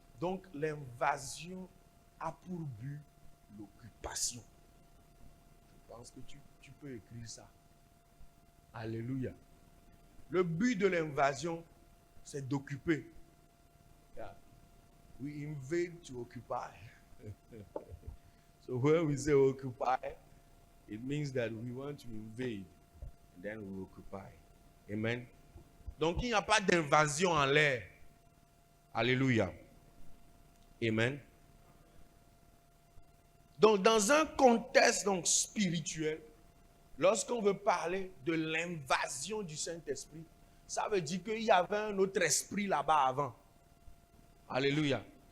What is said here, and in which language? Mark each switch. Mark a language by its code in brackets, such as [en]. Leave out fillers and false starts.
[fr] Donc l'invasion a pour but l'occupation. Je pense que tu peux écrire ça. Alléluia. Le but de l'invasion, c'est d'occuper. [en] Yeah. We invade to occupy. So when we say occupy, it means that we want to invade and then we occupy. Amen. [fr] Donc il n'y a pas d'invasion en l'air. Alléluia. Amen. Donc dans un contexte donc spirituel, lorsqu'on veut parler de l'invasion du Saint-Esprit, ça veut dire qu'il y avait un autre esprit là-bas avant. Alléluia.